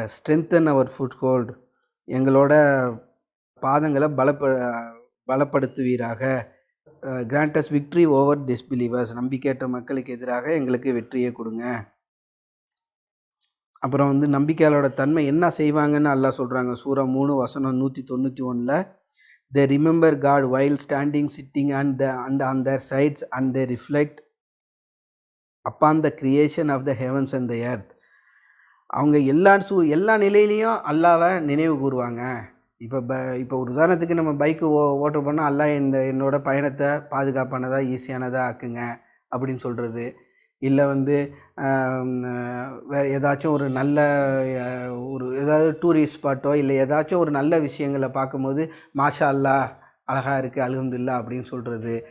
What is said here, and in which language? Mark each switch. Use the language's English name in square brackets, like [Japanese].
[English] strengthen our foothold, [Tamil] எங்களோட பாதங்களை பலப்படுத்துவீராக. [English] grant us victory over disbelievers, [Tamil] நம்பிக்கையற்ற மக்களுக்கு எதிராக எங்களுக்கு வெற்றியை கொடுங்க. அப்புறம் வந்து நம்பிக்கையாளரோட தன்மை என்ன செய்வாங்கன்னு அல்லாஹ் சொல்கிறாங்க. [English] சூரா 3:191, they remember God while standing, sitting and on their sides, and they reflect upon the creation of the heavens and the earth. [Tamil] அவங்க எல்லா நிலையிலையும் அல்லாவை நினைவு கூறுவாங்க. இப்போ ஒரு உதாரணத்துக்கு நம்ம பைக்கு ஓட்ட போனால் அல்லாஹ் என்னோட பயணத்தை பாதுகாப்பானதா ஈஸியானதா ஆக்குங்க அப்படின்னு சொல்கிறது. இல்லை வந்து வேறு ஏதாச்சும் ஒரு நல்ல ஒரு ஏதாவது டூரிஸ்ட் ஸ்பாட்டோ இல்லை ஏதாச்சும் ஒரு நல்ல விஷயங்களை பார்க்கும்போது மாஷா அல்லாஹ் அழகாக இருக்குது அல்ஹம்துலில்லாஹ் அப்படின்னு சொல்கிறது.